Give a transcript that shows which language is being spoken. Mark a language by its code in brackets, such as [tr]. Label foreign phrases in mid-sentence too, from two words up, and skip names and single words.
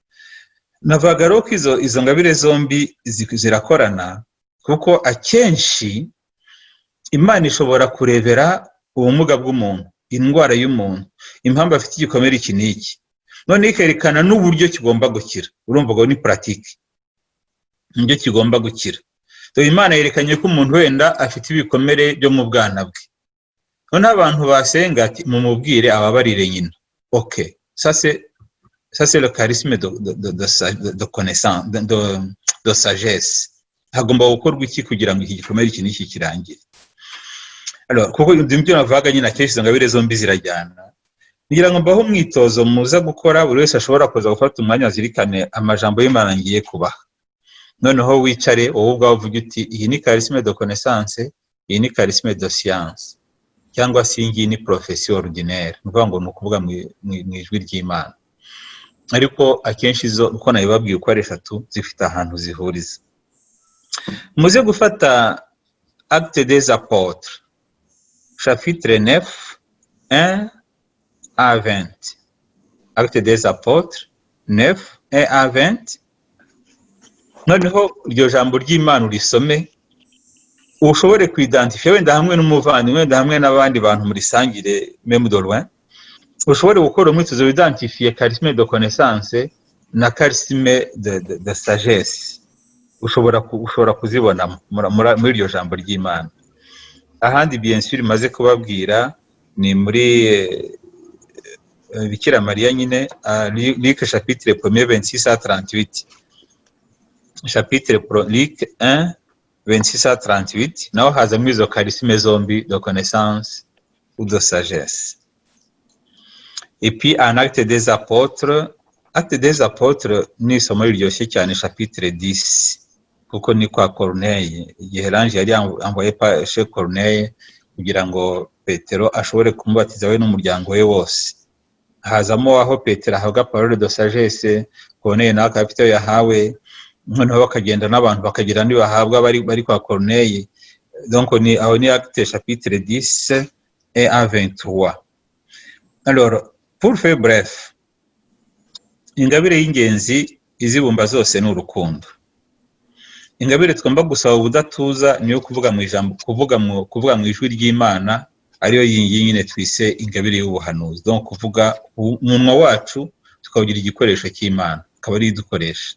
[rw] Navuga rero ko izo ngabire zombi zirakorana, kuko akenshi Imana ishobora kurebera ubumuga bw'umuntu, indwara y'umuntu, impamvu afite igikomere iki n'iki, none ikerekana n'uburyo kigomba gukira. Urumva ngo ni pratique nibyo kigomba gukira. Dore Imana yerekanye ko umuntu wenda afite ibikomere byo mu bwana bwe, none abantu basenga ati mumubwire ababarire nyina. [fr] Ok, ça c'est le charisme de connaissance, de sagesse. [rw] Hagomba gukorwa iki kugira ngo iki gikomere iki n'iki kirangire. Alors kuko ndimbyo navuga nyina kenshi ngabire zombi zirajyana. Ngira ngo mbaho umwitozo muza gukora, buri wese ashobora kuza gufata umwanya azirikane amajambo y'Imana ngiye kubaha. Noneho wicare wowe ubwawe uvuge uti iyi ni [fr] charisme de connaissance, [rw] iyi ni [fr] charisme de science, [rw] cyangwa se iyi ni [fr] profession ordinaire. [rw] Nuvuga ngo nukuvuga mu ijwi ry'Imana. Ariko akenshi zo uko nabibabwiye uko ari eshatu zifite ahantu zihuriza. Muze gufata [fr] Actes des Apôtres chapitre 9 1 à 20. Actes des Apôtres 9 1 à 20. [rw] Noneho iryo jambo ry'Imana urisome ushobore kwidentifia wenda hamwe n'umuvandimwe, wenda hamwe n'abandi bantu muri sangire [fr] même de loin, [rw] ushobore gukora umwitozo w'identifie [fr] charisme de connaissance [rw] na [fr] charisme de sagesse. [rw] Ushobora kuzibona muri iryo jambo ry'Imana. Ahandi [fr] bien sûr [rw] maze kubabwira ni muri Bikira Maria nyine, [fr] Luc chapitre 1 26 à 38. Chapitre Luc 1 26 à 38, [rw] naho hazamo izo charisme zombi [fr] de connaissance ou de sagesse. Et puis en [rw] Actes des Apôtres ni isomo riryoshye cyane, chapitre 10, kuko ni kwa Corneille, igihe Lange yari [fr] envoyé par chez [rw] Corneille kugira ngo Petero ashobore kumubatiza we n'umuryango we wose. Hazamo aho Petero ahabwa [fr] parole de sagesse, [rw] Corneille nawe akafite yahawe, noneho bakagenda n'abantu bakagira ndi bahabwa bari kwa Corneille. Donc ni aho ni Actes [fr] chapitre 10 et à 23. Alors pour faire bref, [rw] ingabire y'ingenzi izibumba zose ni urukundo. Ingabire twomba gusaba ubudatuza niyo kuvuga mu ijambo, kuvuga mu ijwi ry'Imana, ariyo nyine twise ingabire y'ubuhanuzi. Donc kuvuga umunwa wacu tukawugira igikoresho cy'Imana, akaba ari idukoresha.